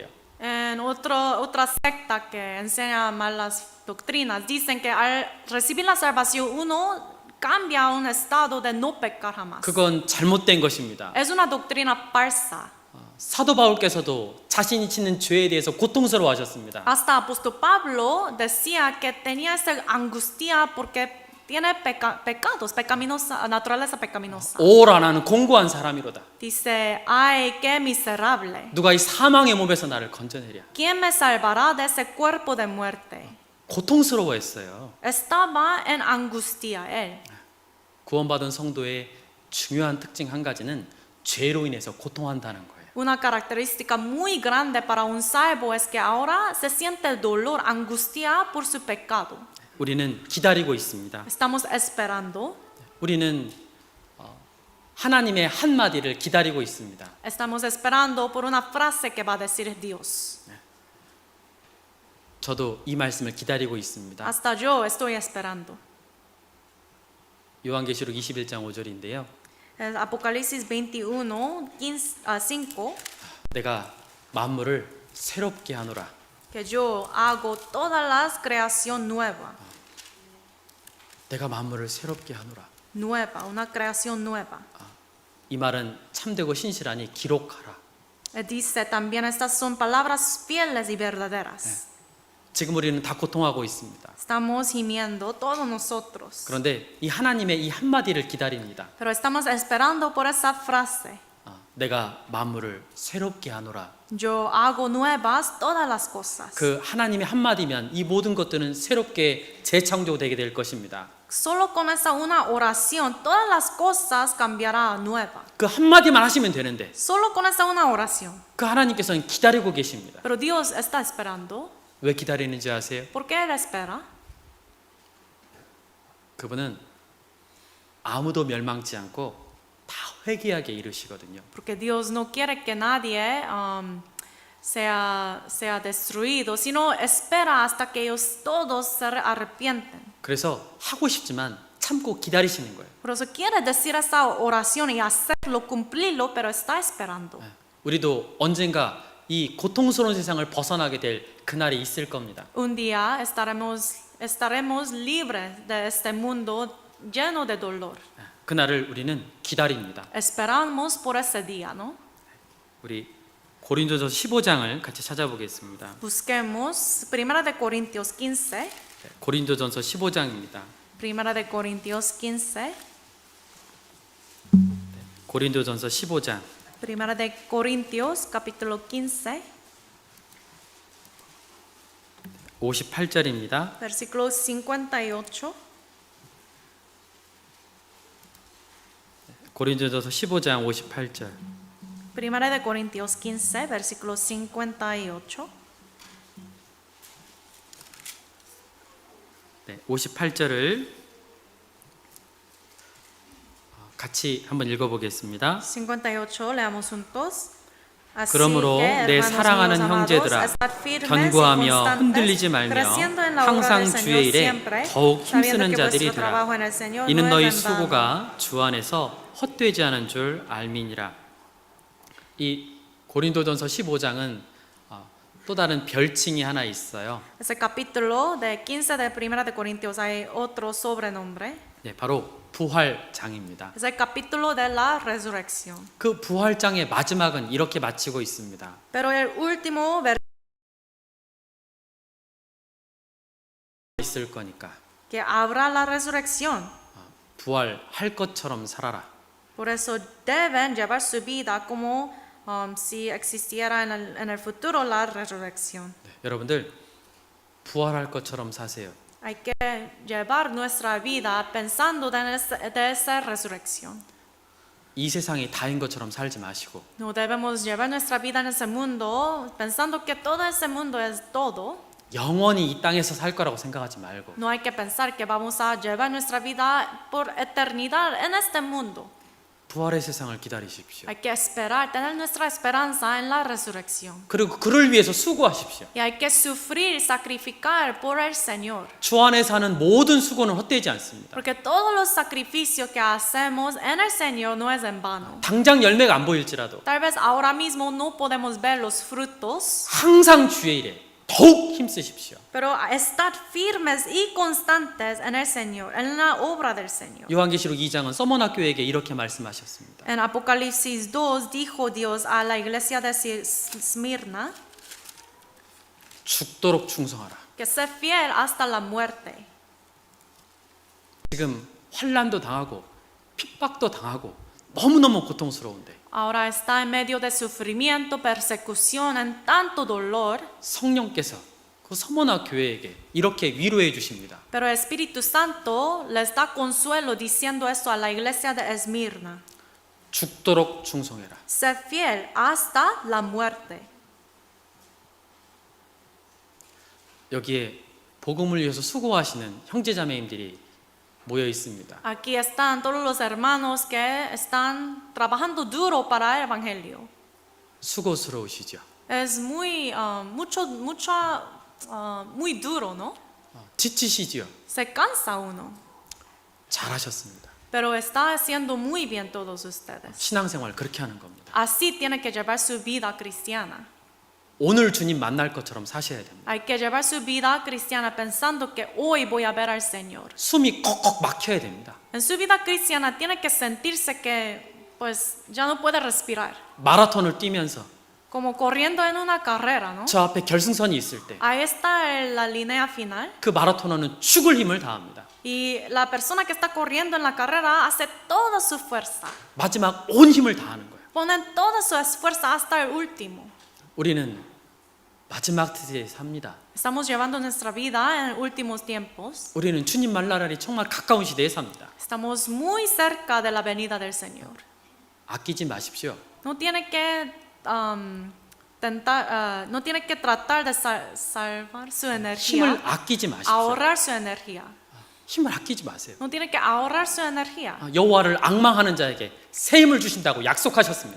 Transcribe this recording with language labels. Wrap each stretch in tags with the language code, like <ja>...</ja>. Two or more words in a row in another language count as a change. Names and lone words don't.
<es>En otra secta que enseña malas doctrinas dicen que al recibir la salvación uno cambia a un estado de no pecar jamás.</es> <ko>그건 잘못된 것입니다.</ko> <es>Es una doctrina falsa.</es> <ko>사도 바울께서도 자신이 짓는 죄에 대해서 고통스러워하셨습니다.</ko> <es>Hasta apóstol Pablo decía que tenía esa angustia porque tiene pecados, naturaleza pecaminosa.</es> <ko>오라 나는 공고한 사람이로다.</ko> <es>Dice, ay, qué miserable.</es> <ko>누가 이 사망의 몸에서 나를 건져내랴.</ko> <es>¿Quién me salvará de ese cuerpo de muerte?</es> <ko>고통스러워했어요.</ko> <es>Estaba en angustia él.</es> <ko>구원받은 성도의 중요한 특징 한 가지는 죄로 인해서 고통한다는 거예요.</ko> <es>Una característica muy grande para un salvo es que ahora se siente el dolor, angustia por su pecado.</es> <ko>우리는 기다리고 있습니다.</ko> <es>Estamos esperando.</es> <ko>우리는 하나님의 한마디를 기다리고 있습니다.</ko> <es>Estamos esperando por una frase que va a decir Dios.</es> <ko>저도 이 말씀을 기다리고 있습니다.</ko> <es>Hasta yo estoy esperando.</es> <ko>요한계시록 21장 5절인데요.</ko> <es>El Apocalipsis 21, 5,</es> <ko>내가 만물을 새롭게 하노라.</ko> <es>que yo hago toda la creación nueva,</es> <ko>내가 만물을 새롭게 하노라.</ko> <es>nueva, una creación nueva.</es> <ko>이 말은 참되고 신실하니 기록하라.</ko> <es>Dice también estas son palabras fieles y verdaderas.</es> <ko>지금 우리는 다 고통하고 있습니다.</ko> <es>Estamos gimiendo todos nosotros.</es> <ko>그런데 이 하나님의 이 한마디를 기다립니다.</ko> <es>Pero estamos esperando por esa frase.</es> <ko>내가 만물을 새롭게 하노라.</ko> <es>Yo hago nuevas todas las cosas.</es> <ko>그 하나님의 한마디면 이 모든 것들은 새롭게 재창조되게 될 것입니다.</ko> <es>Solo con esa una oración todas las cosas cambiará a nueva.</es> <ko>그 한마디만 하시면 되는데</ko> <es>Solo con esa una oración.</es> <ko>그 하나님께서는 기다리고 계십니다.</ko> <es>Pero Dios está esperando.</es> <ko>왜 기다리는지 아세요?</ko> <es>¿Por qué Él espera?</es> <ko>그분은 아무도 멸망치 않고 다 회개하게 이루시거든요.</ko> <es>Porque Dios no quiere que nadie sea destruido, sino espera hasta que ellos todos se arrepienten.</es> <ko>그래서 하고 싶지만 참고 기다리시는 거예요.</ko> <es>Por eso quiere decir esa oración y hacerlo, cumplirlo, pero está esperando.</es> <ko>우리도 언젠가 이 고통스러운 세상을 벗어나게 될 그날이 있을 겁니다.</ko> <es>Un día estaremos libres de este mundo lleno de dolor.</es> <ko>그날을 우리는 기다립니다.</ko> <es>Esperamos por ese día, ¿no?</es> <ko>우리 고린도서 15장을 같이 찾아보겠습니다.</ko> <es>Busquemos Primera de Corintios 15.</es> <ko>고린도전서 15장입니다.</ko> <es>Primera de Corintios 15.</es> <ko>고린도전서 15장</ko> <es>Primera de Corintios capítulo 15.</es> <ko>58절입니다.</ko> <es>Versículo 58.</es> <ko>고린도전서 15장 58절.</ko> <es>Primera de Corintios 15, versículo 58.</es> <ko>네, 58절을 같이 한번 읽어보겠습니다.</ko> <es>58, leamos juntos. Así</es> <ko>그러므로</ko> <es>que,</es> <ko>내</ko> <es>hermanos</es> <ko>사랑하는</ko> <es>míos amados,</es> <ko>형제들아,</ko> <es>estad firmes y</es> <ko>견고하며</ko> <es>constantes,</es> <ko>흔들리지 말며</ko> <es>creciendo en la obra</es> <ko>항상</ko> <es>del</es> <ko>주의</ko> <es>Señor</es> <ko>일에</ko> <es>siempre,</es> <ko>더욱</ko> <es>sabiendo</es> <ko>힘쓰는</ko> <es>que</es> <ko>자들이</ko> <es>vuestro trabajo en</es> <ko>되라.</ko> <es>el Señor</es> <ko>이는</ko> <es>no</es> <ko>너희</ko> <es>es en vano.</es> <ko>수고가 주 안에서 헛되지 않은 줄 알미니라. 이 고린도전서 15장은 또 다른 별칭이 하나 있어요.</ko> <es>Ese capítulo de 15 de Primera de Corintios hay otro sobrenombre.</es> <ko>네, 바로 부활장입니다.</ko> <es>Es el capítulo de la resurrección.</es> <ko>그 부활장의 마지막은 이렇게 마치고 있습니다.</ko> <es>Pero el último</es> <ko>있을 거니까</ko> <es>que habrá la resurrección.</es> <ko>부활할 것처럼 살아라.</ko> <es>Por eso deben llevar su vida como si existiera en el futuro la resurrección.</es> <ko>네, 여러분들 부활할 것처럼 사세요.</ko> <es>Hay que llevar nuestra vida pensando de esa resurrección.</es> <ko>이 세상이 다인 것처럼 살지 마시고</ko> <es>No debemos llevar nuestra vida en ese mundo pensando que todo ese mundo es todo.</es> <ko>영원히 이 땅에서 살 거라고 생각하지 말고</ko> <es>No hay que pensar que vamos a llevar nuestra vida por eternidad en este mundo.</es> <ko>부활의 세상을 기다리십시오.</ko> <es>Hay que esperar, tener nuestra esperanza en la resurrección.</es> <ko>그리고 그를 위해서 수고하십시오.</ko> <es>Y hay que sufrir, sacrificar por el Señor.</es> <ko>주 안에서 하는 모든 수고는 헛되지 않습니다.</ko> <es>Porque todos los sacrificios que hacemos en el Señor no es en vano.</es> <ko>당장 열매가 안 보일지라도</ko> <es>Tal vez ahora mismo no podemos ver los frutos,</es> <ko>항상 주의 일에 더욱 힘쓰십시오.</ko> <es>pero estad firmes y constantes en el Señor, en la obra del Señor.</es> <ko>요한계시록 2장은 서머나 교회에게 이렇게 말씀하셨습니다.</ko> <es>En Apocalipsis 2 dijo Dios a la iglesia de Esmirna</es> <ko>죽도록 충성하라.</ko> <es>que sé fiel hasta la muerte.</es> <ko>지금 환난도 당하고 핍박도 당하고 너무너무 고통스러운데</ko> <es>Ahora está en medio de sufrimiento, persecución, en tanto dolor,</es> <ko>성령께서 그 서머나 교회에게 이렇게 위로해 주십니다.</ko> <es>pero el Espíritu Santo les da consuelo diciendo esto a la iglesia de Esmirna.</es> <ko>죽도록 충성해라.</ko> <es>Sé fiel hasta la muerte.</es> <ko>여기에 복음을 위해서 수고하시는 형제자매님들이 모여 있습니다.</ko> <es>Aquí están todos los hermanos que están trabajando duro para el Evangelio.</es> <ko>수고스러우시죠.</ko> <es>Es muy, muy duro, ¿no?</es> <ko>지치시지요.</ko> <es>Se cansa uno,</es> <ko>잘하셨습니다.</ko> <es>pero está haciendo muy bien todos ustedes.</es> <ko>신앙생활 그렇게 하는 겁니다.</ko> <es>Así tiene que llevar su vida cristiana.</es> <ko>오늘 주님 만날 것처럼 사셔야 됩니다.</ko> <es>Hay que llevar su vida cristiana pensando que hoy voy a ver al Señor.</es> <ko>숨이 꺽꺽 막혀야 됩니다.</ko> <es>En su vida cristiana tiene que sentirse que pues ya no puede respirar,</es> <ko>마라톤을 뛰면서</ko> <es>como corriendo en una carrera, ¿no?</es> <ko>저 앞에 결승선이 있을 때</ko> <es>Ahí está la línea final</es> <ko>그 마라토너는 죽을 힘을 다합니다.</ko> <es>y la persona que está corriendo en la carrera hace toda su fuerza,</es> <ko>마지막 온 힘을 다하는 거예요.</ko> <es>ponen toda su esfuerzo hasta el último.</es> <ko>우리는 마지막 시대에 삽니다.</ko> <es>Estamos llevando nuestra vida en últimos tiempos.</es> <ko>우리는 주님 만날날이 정말 가까운 시대에 삽니다.</ko> <es>Estamos muy cerca de la venida del Señor.</es> <ko>아끼지 마십시오.</ko> <es>No tiene que no tiene que tratar de salvar su energía,</es> <ko>힘을 아끼지 마십시오.</ko> <es>ahorrar su energía.</es> <ko>힘을 아끼지 마세요.</ko> <es>No tiene que ahorrar su energía.</es> <ko>여호와를 앙망하는 자에게 새 힘을 주신다고 약속하셨습니다.</ko>